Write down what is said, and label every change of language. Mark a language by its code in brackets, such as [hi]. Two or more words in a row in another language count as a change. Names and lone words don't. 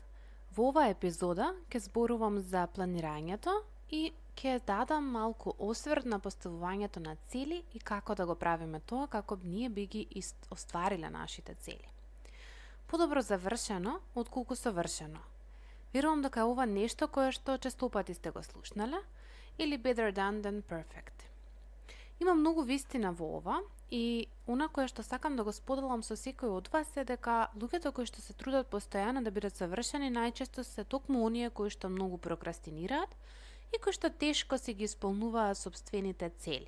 [mk] Во оваа епизода ќе зборувам за планирањето и ќе дадам малку осврт на поставувањето на цели и како да го правиме тоа како ние би ги оствариле нашите цели. Подобро завршено отколку совршено. Верувам дека ова нешто кое што честопати сте го слушнале или [en] better done than perfect. [mk] Има многу вистина во ова и она кое што сакам да го споделам со секој од вас е дека луѓето кои што се трудат постојано да бидат совршени најчесто се токму оние кои што многу прокрастинираат и кои што тешко си ги исполнуваат сопствените цели.